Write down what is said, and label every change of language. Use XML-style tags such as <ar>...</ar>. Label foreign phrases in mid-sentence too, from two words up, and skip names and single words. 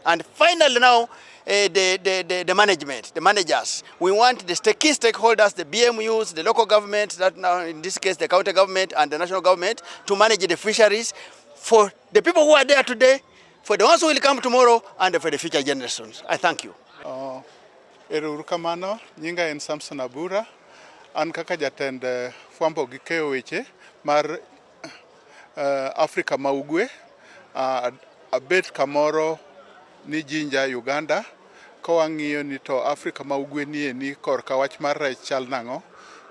<en>And finally now, the management, the managers. We want the key stakeholders, the BMUs, the local government, that now in this case the county government and the national government, to manage the fisheries for the people who are there today, for the ones who will come tomorrow, and for the future generations. I thank you.</en> <luo>Erukamano, nyinga en Samson Abura, an kaka jatend fwambo gi keyo weche mar Afrika ma Ugwe, abet kamoro ni Jinja, Uganda. Kawang'iyo ni to Afrika ma Ugwe ni korka wach mar rech chal nang'o.</luo>